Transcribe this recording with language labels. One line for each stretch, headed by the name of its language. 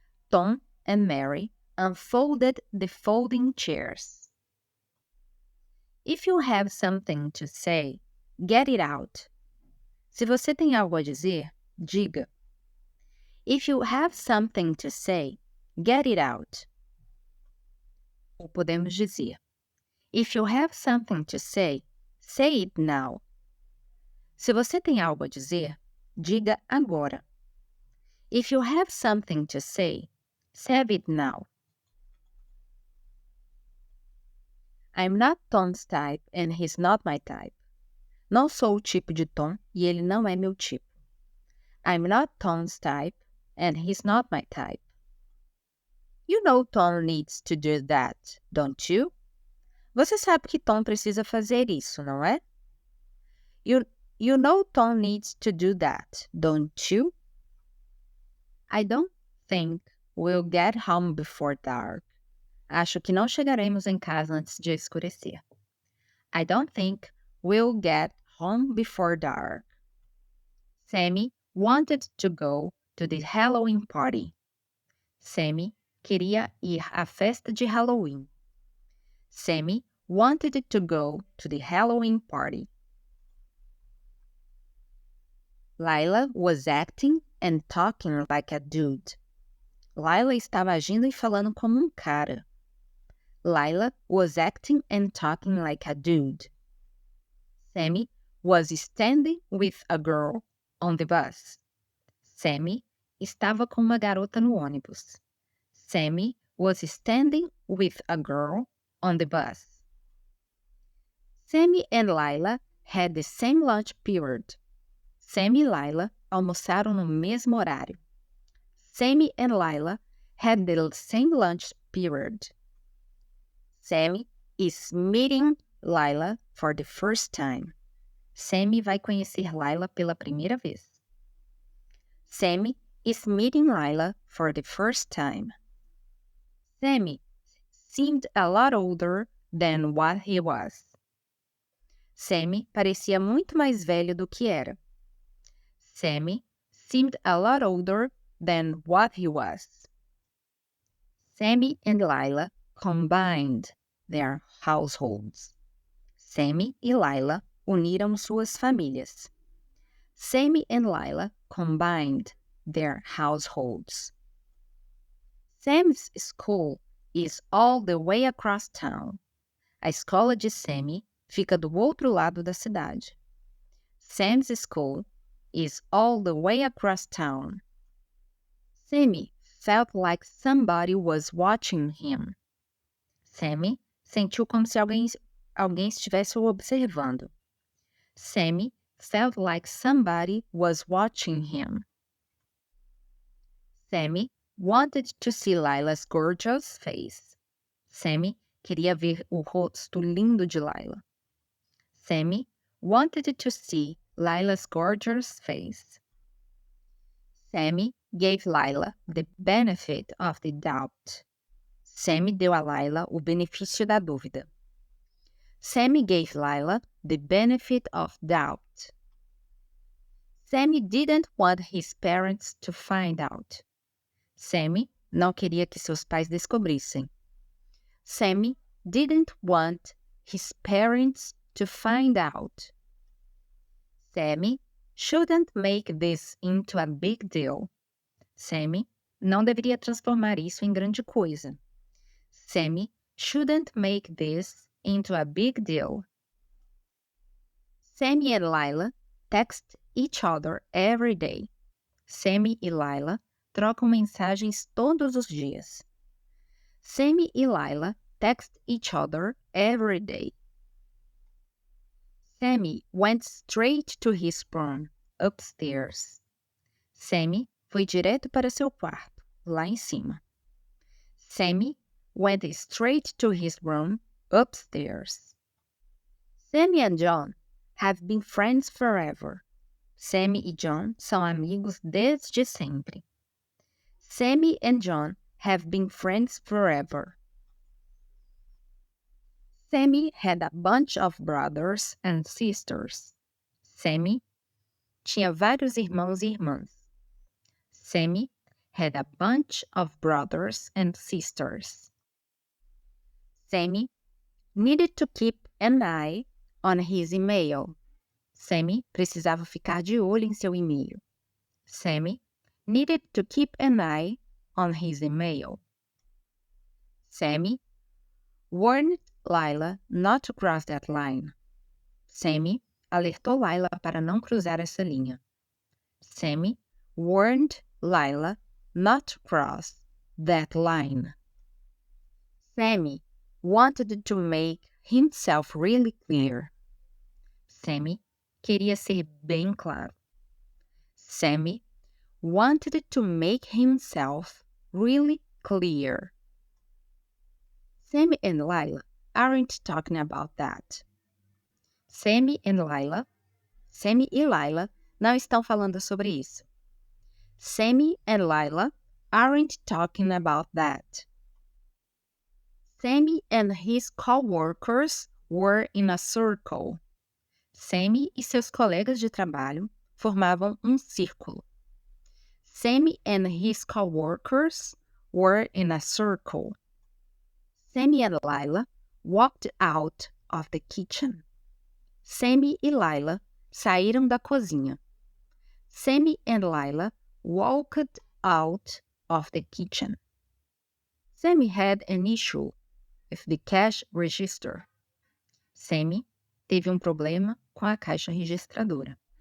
English: Tom and Mary unfolded the folding chairs. If you have something to say, get it out.
Portuguese: Se você tem algo a dizer, diga.
English: If you have something to say, get it out.
Portuguese: Ou podemos dizer,
English: if you have something to say it now.
Portuguese: Se você tem algo a dizer, diga agora.
English: If you have something to say it now. I'm not Tom's type and he's not my type.
Portuguese: Não sou o tipo de Tom e ele não é meu tipo.
English: I'm not Tom's type and he's not my type. You know Tom needs to do that, don't you?
Portuguese: Você sabe que Tom precisa fazer isso, não é?
English: You know Tom needs to do that, don't you? I don't think we'll get home before dark.
Portuguese: Acho que não chegaremos em casa antes de escurecer.
English: I don't think we'll get home before dark. Sammy wanted to go to the Halloween party.
Portuguese: Sammy queria ir à festa de Halloween.
English: Sammy wanted to go to the Halloween party. Lila was acting and talking like a dude.
Portuguese: Lila estava agindo e falando como cara.
English: Lila was acting and talking like a dude. Sammy was standing with a girl on the bus.
Portuguese: Sammy estava com uma garota no ônibus.
English: Sammy was standing with a girl on the bus. Sammy and Lila had the same lunch period.
Portuguese: Sammy e Lila almoçaram no mesmo horário.
English: Sammy and Lila had the same lunch period. Sammy is meeting Lila for the first time.
Portuguese: Sammy vai conhecer Lila pela primeira vez.
English: Sammy is meeting Lila for the first time. Sammy seemed a lot older than what he was.
Portuguese: Sammy parecia muito mais velho do que era.
English: Sammy seemed a lot older than what he was. Sammy and Lila combined their households.
Portuguese: Sammy e Lila uniram suas famílias.
English: Sammy and Lila combined their households. Sam's school is all the way across town.
Portuguese: A escola de Sammy fica do outro lado da cidade.
English: Sam's school is all the way across town. Sammy felt like somebody was watching him.
Portuguese: Sammy sentiu como se alguém estivesse o observando.
English: Sammy felt like somebody was watching him. Sammy wanted to see Lila's gorgeous face.
Portuguese: Sammy queria ver o rosto lindo de Lila.
English: Sammy wanted to see Lila's gorgeous face. Sammy gave Lila the benefit of the doubt.
Portuguese: Sammy deu a Lila o benefício da dúvida.
English: Sammy gave Lila the benefit of doubt. Sammy didn't want his parents to find out.
Portuguese: Sammy não queria que seus pais descobrissem.
English: Sammy didn't want his parents to find out. Sammy shouldn't make this into a big deal.
Portuguese: Sammy não deveria transformar isso em grande coisa.
English: Sammy shouldn't make this into a big deal. Sammy and Lila text each other every day.
Portuguese: Sammy e Lila trocam mensagens todos os dias.
English: Sammy e Lila text each other every day. Sammy went straight to his room, upstairs.
Portuguese: Sammy foi direto para seu quarto, lá em cima.
English: Sammy went straight to his room, upstairs. Sammy and John have been friends forever.
Portuguese: Sammy e John são amigos desde sempre.
English: Sammy and John have been friends forever. Sammy had a bunch of brothers and sisters.
Portuguese: Sammy tinha vários irmãos e irmãs.
English: Sammy had a bunch of brothers and sisters. Sammy needed to keep an eye on his email.
Portuguese: Sammy precisava ficar de olho em seu e-mail.
English: Sammy needed to keep an eye on his email. Sammy warned Lila not to cross that line.
Portuguese: Sammy alertou Lila para não cruzar essa linha.
English: Sammy warned Lila not to cross that line. Sammy wanted to make himself really clear.
Portuguese: Sammy queria ser bem claro.
English: Sammy wanted to make himself really clear. Sammy and Lila aren't talking about that.
Portuguese: Sammy e Lila não estão falando sobre isso.
English: Sammy and Lila aren't talking about that. Sammy and his co-workers were in a circle.
Portuguese: Sammy e seus colegas de trabalho formavam um círculo.
English: Sammy and his co-workers were in a circle. Sammy and Lila walked out of the kitchen.
Portuguese: Sammy e Lila saíram da cozinha.
English: Sammy and Lila walked out of the kitchen. Sammy had an issue with the cash register.
Portuguese: Sammy teve um problema com a caixa registradora.